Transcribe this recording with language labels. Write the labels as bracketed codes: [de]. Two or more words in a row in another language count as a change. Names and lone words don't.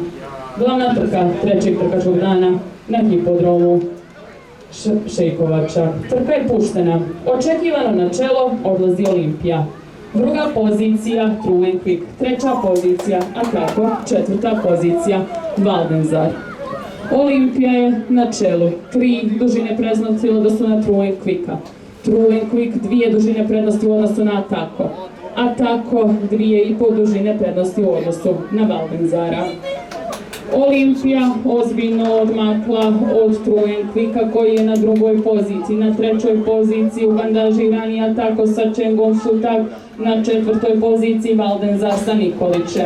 [sr] Glavna trka trećeg trkačkog dana na hipodromu Šejkovača. Trka je puštena. Očekivano na čelo odlazi Olimpija. Druga pozicija True and Quick. Treća pozicija Atako. Četvrta pozicija Valdenzar. Olimpija je na čelu. 3 dužine prednosti u odnosu na True and Quicka. True and Quick 2 dužine prednosti u odnosu na Atako. Atako 2,5 dužine prednosti u odnosu na Valdenzara. Olimpija ozbiljno odmakla od True and Quicka koji je na drugoj poziciji. Na trećoj poziciji ubandažirani Atako sa Čengom Šutak, na četvrtoj poziciji Valdenzar sa Nikolićem.